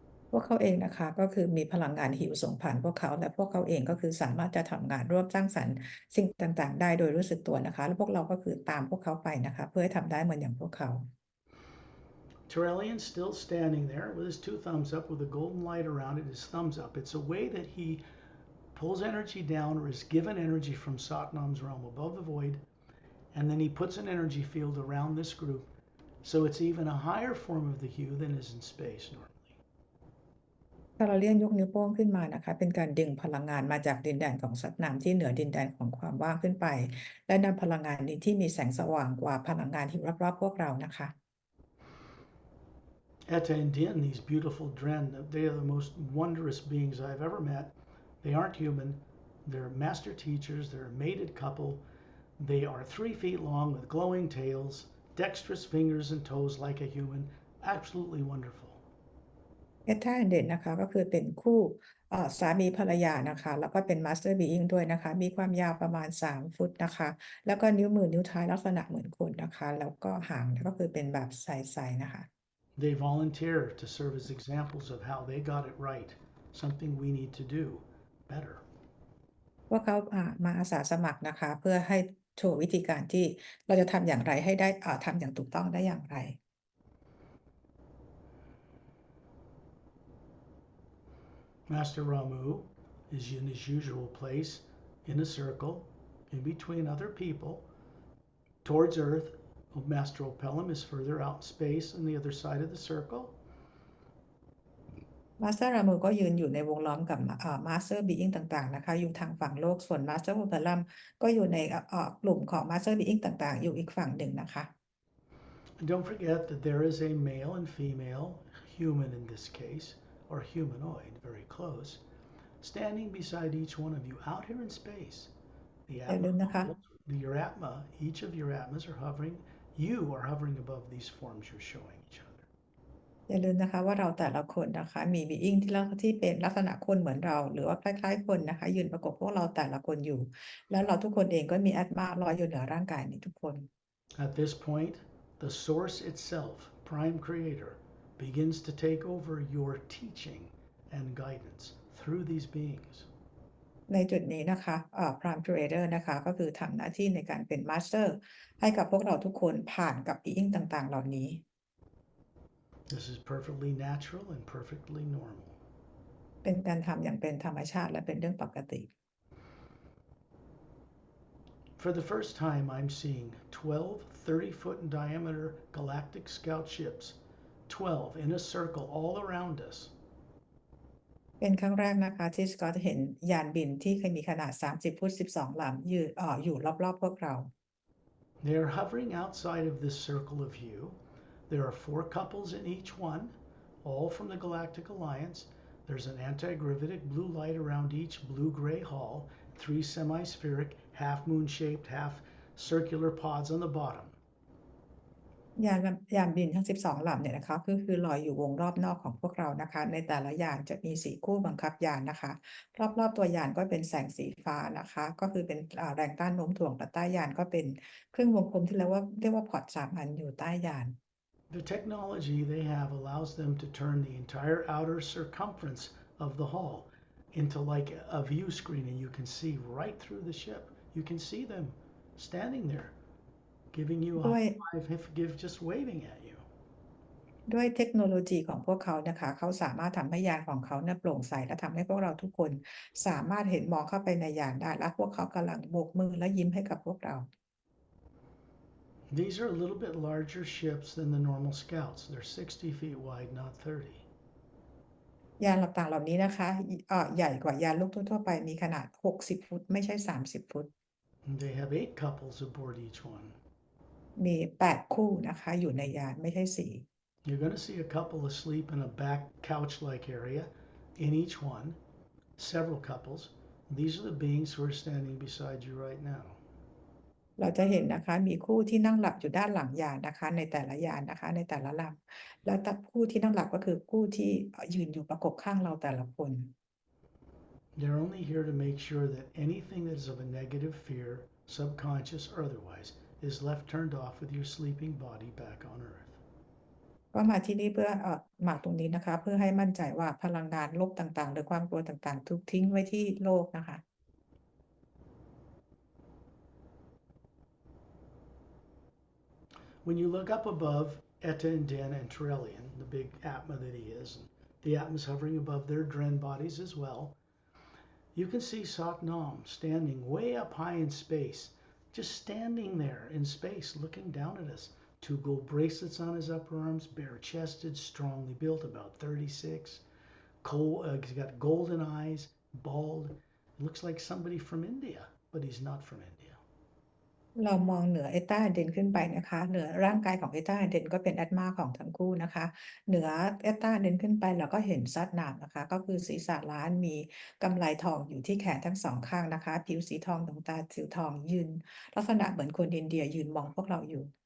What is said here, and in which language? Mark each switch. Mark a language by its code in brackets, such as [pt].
[th] พวกเขาเองนะคะก็คือมีพลังงานหิวโสมผ่านพวกเขาและพวกเขาเองก็คือสามารถจะทำงานร่วมสร้างสรรค์สิ่งต่างๆได้โดยรู้สึกตัวนะคะแล้วพวกเราก็คือตามพวกเขาไปนะคะเพื่อให้ทำได้เหมือนอย่างพวกเขา [en] Terrellian's still standing there with his two thumbs up with a golden light around it, his thumbs up. It's a way that he pulls energy down or is given energy from Satnam's realm above the void, and then he puts an energy field around this group, so it's even a higher form of the hue than is in space normally. [th] ถ้าเราเลี่ยนยกนิ้วโป้งขึ้นมานะคะเป็นการดึงพลังงานมาจากดินแดนของสัตว์น้ำที่เหนือดินแดนของความว่างขึ้นไปและนำพลังงานนี้ที่มีแสงสว่างกว่าพลังงานที่รอบๆพวกเรานะคะ [en] Etta and Din, these beautiful Dren, they are the most wondrous beings I've ever met. They aren't human. They're master teachers. They're a mated couple. They are 3 feet long with glowing tails, dexterous fingers and toes like a human. Absolutely wonderful. [th] เอธาเด่นนะคะก็คือเป็นคู่สามีภรรยานะคะแล้วก็เป็นมาสเตอร์บีอิงด้วยนะคะมีความยาวประมาณ3 ฟุตนะคะแล้วก็นิ้วมือนิ้วเท้าลักษณะเหมือนคนนะคะแล้วก็หางก็คือเป็นแบบใสๆนะคะ [en] They volunteer to serve as examples of how they got it right, something we need to do better. [th] พวกเขามาอาสาสมัครนะคะเพื่อให้โชว์วิธีการที่เราจะทำอย่างไรให้ได้ทำอย่างถูกต้องได้อย่างไร [en] Master Ramu is in his usual place in a circle in between other people towards Earth. Master Opelum is further out in space on the other side of the circle. [th] มาสเตอร์รามูก็ยืนอยู่ในวงล้อมกับมาสเตอร์บีอิงต่างๆนะคะอยู่ทางฝั่งโลกส่วนมาสเตอร์โอเปรัมก็อยู่ในกลุ่มของมาสเตอร์บีอิงต่างๆอยู่อีกฝั่งหนึ่งนะคะ [en] And don't forget that there is a male and female, human in this case, or humanoid, very close, standing beside each one of you out here in space. The [th] อย่าลืมนะคะ [en] your Atma, each of your Atmas are hovering, you are hovering above these forms you're showing each other. [th] อย่าลืมนะคะว่าเราแต่ละคนนะคะมีบีอิงที่เป็นลักษณะคนเหมือนเราหรือว่าคล้ายๆคนนะคะยืนประกบพวกเราแต่ละคนอยู่แล้วเราทุกคนเองก็มีแอตมาลอยอยู่เหนือร่างกายนี้ทุกคน [en] At this point, the source itself, prime creator, begins to take over your teaching and guidance through these beings. [th] ในจุดนี้นะคะPrime Trader นะคะก็คือทำหน้าที่ในการเป็น Master ให้กับพวกเราทุกคนผ่านกับ e-ink ต่างๆ เหล่านี้ [en] This is perfectly natural and perfectly normal. [th] เป็นการทำอย่างเป็นธรรมชาติและเป็นเรื่องปกติ [en] For the first time, I'm seeing 12 30-foot in diameter galactic scout ships, 12 in a circle all around us. [th] เป็นครั้งแรกนะคะที่สกอตเห็นยานบินที่เคยมีขนาด 30 ฟุต 12 ลำอยู่รอบๆพวกเรา [en] They are hovering outside of this circle of view. There are 4 couples in each one, all from the Galactic Alliance. There's an anti-gravitic blue light around each blue-gray hull, 3 semi-spheric, half-moon-shaped, half-circular pods on the bottom. [th] ยานบินทั้ง 12 ลำเนี่ยนะคะคือลอยอยู่วงรอบนอกของพวกเรานะคะในแต่ละยานจะมี4คู่บังคับยานนะคะรอบๆตัวยานก็เป็นแสงสีฟ้านะคะก็คือเป็นแรงต้านโน้มถ่วงและใต้ยานก็เป็นเครื่องวงกลมที่เรียกว่าพอร์ต3 อันอยู่ใต้ยาน [en] The technology they have allows them to turn the entire outer circumference of the hull into like a view screen, and you can see right through the ship. You can see them standing there, giving you a [th] ด้วย [en] high five, just waving at you. [th] ด้วยเทคโนโลยีของพวกเขานะคะเขาสามารถทำให้ยานของเขาเนี่ยโปร่งใสและทำให้พวกเราทุกคนสามารถเห็นมองเข้าไปในยานได้และพวกเขากำลังโบกมือและยิ้มให้กับพวกเรา [en] These are a little bit larger ships than the normal scouts. They're 60 feet wide, not 30. [th] ยานต่างๆเหล่านี้นะคะใหญ่กว่ายานลูกทั่วๆไปมีขนาด 60 ฟุตไม่ใช่ 30 ฟุต [en] And they have 8 couples aboard each one. [th] มี 8 คู่นะคะอยู่ในยานไม่ใช่ 4 [en] You're going to see a couple asleep in a back couch-like area in each one, several couples. These are the beings who are standing beside you right now. [th] เราจะเห็นนะคะมีคู่ที่นั่งหลับอยู่ด้านหลังยานนะคะในแต่ละยานนะคะในแต่ละลำแล้วคู่ที่นั่งหลับก็คือคู่ที่ยืนอยู่ประกบข้างเราแต่ละคน [en] They're only here to make sure that anything that is of a negative fear, subconscious or otherwise, is left turned off with your sleeping body back on Earth. [th] ก็มาที่นี่เพื่อมาตรงนี้นะคะเพื่อให้มั่นใจว่าพลังงานลบต่างๆหรือความกลัวต่างๆถูกทิ้งไว้ที่โลกนะคะ [en] When you look up above Eta and Den and Trillian, the big Atma that he is, and the Atma's hovering above their Dren bodies as well, you can see Satnam standing way up high in space, just standing there in space looking down at us. 2 gold bracelets on his upper arms, bare-chested, strongly built, about 36. He's got golden eyes, bald. Looks like somebody from India, but he's not from India. [th] เรามองเหนือเอต้าเดนขึ้นไปนะคะเหนือร่างกายของเอต้าเดนก็เป็นแอตมาของทั้งคู่นะคะเหนือเอต้าเดนขึ้นไปเราก็เห็นซัดนามนะคะก็คือศีรษะล้านมีกำไลทองอยู่ที่แขนทั้ง2 ข้างนะคะผิวสีทองดวงตาสีทองยืนลักษณะเหมือนคนอินเดียยืนมองพวกเราอยู่